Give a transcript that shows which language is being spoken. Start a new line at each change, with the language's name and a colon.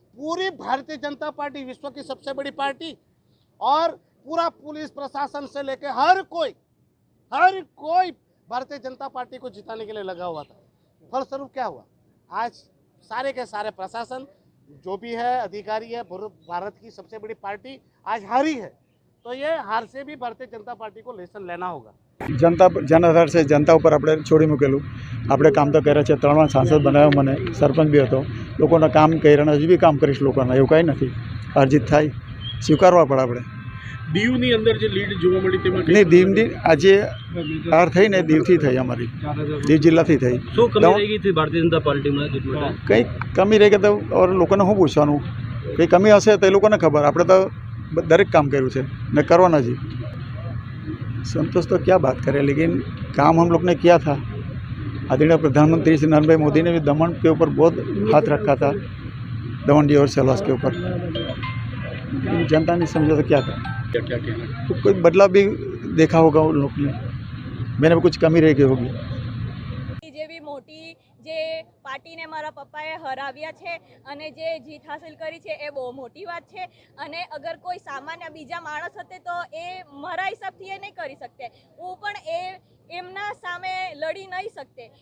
Hindi: पूरी भारतीय जनता पार्टी विश्व की सबसे बड़ी पार्टी और पूरा पुलिस प्रशासन से लेकर हर कोई भारतीय जनता पार्टी को जिताने के लिए लगा हुआ था। फलस्वरूप क्या हुआ, आज सारे के सारे प्रशासन जो भी है, अधिकारी है, भारत की सबसे बड़ी पार्टी आज हारी है। तो ये हार से भी भारतीय जनता पार्टी को लेसन लेना होगा। जनता जनाधार से जनता पर
Gujarati: આપણે છોડી મૂકેલું। આપણે કામ તો કર્યા છે, 3 વાર સાંસદ બનાવ્યો, મને સરપંચ બી હતો, લોકોના કામ કર્યા, હજી બી કામ કરીશ લોકોના, એવું કાંઈ નથી। હાર જીત થાય, સ્વીકારવા પડે આપણે। દીવની અંદર જે લીડ જોવા મળી તેમાં નહીં, દીવની આજે હાર થઈ ને દીવથી થઈ, અમારી દીવ જિલ્લાથી થઈ। શું કમી રહી ગઈ હતી ભારતીય જનતા પાર્ટીમાં? કંઈ કમી રહી ગઈ તો લોકોને શું પૂછવાનું, કંઈ કમી હશે તો એ લોકોને ખબર। આપણે તો દરેક કામ કર્યું છે ને કરવાના જ।
Hindi: संतोष तो क्या बात करें, लेकिन काम हम लोग ने किया था। आदरणीय प्रधानमंत्री श्री नरेंद्र भाई मोदी ने भी दमन के ऊपर बहुत हाथ रखा था, दमन और सेल्वास के ऊपर। जनता ने समझा तो क्या करें, तो कोई बदलाव भी देखा होगा उन लोग ने, मैंने भी कुछ कमी रह गई होगी।
Gujarati: જેવી મોટી જે પાર્ટીને મારા પપ્પાએ હરાવ્યા છે અને જે જીત હાંસલ કરી છે એ બહુ મોટી વાત છે। અને અગર કોઈ સામાન્ય બીજા માણસ હતે તો એ મારા હિસાબથી એ નહીં કરી શકતે, હું પણ એમના સામે લડી નહીં શકતે।